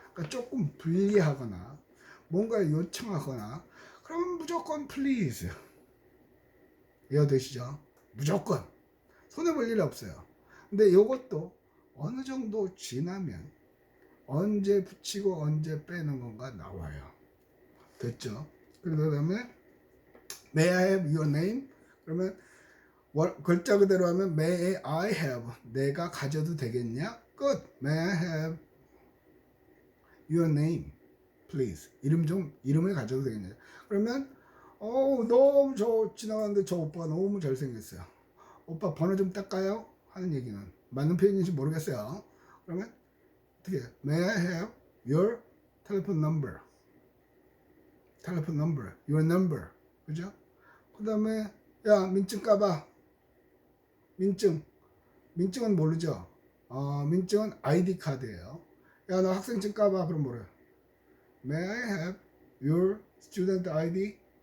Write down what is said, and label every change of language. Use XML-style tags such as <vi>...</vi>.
<ko>그러니까 조금 불리하거나 뭔가를 요청하거나 그러면 무조건 please. 이해되시죠? 무조건 손해볼 일 없어요. 근데 이것도 어느 정도 지나면 언제 붙이고 언제 빼는 건가 나와요. 됐죠?</ko> <en>그 다음에 May I have your name?</en> <ko>그러면 글자 그대로 하면 May I have 내가 가져도 되겠냐? 끝.</ko> <en>May I have your name, please.</en> <ko>이름을 가져도 되겠냐? 그러면 너무 지나가는데 저 오빠가 너무 잘생겼어요. 오빠 번호 좀 딸까요? 하는 얘기는 맞는 표현인지 모르겠어요.</ko> <en>그러면 어떻게 May I have your telephone number?</en> <ko>your number. 그죠? 그 다음에 야 민증 까봐. 민증은 모르죠? 민증은 아이디 카드예요. 야 너 학생증 까봐. 그럼 뭐래?</ko> <en>May I have your student ID?</en>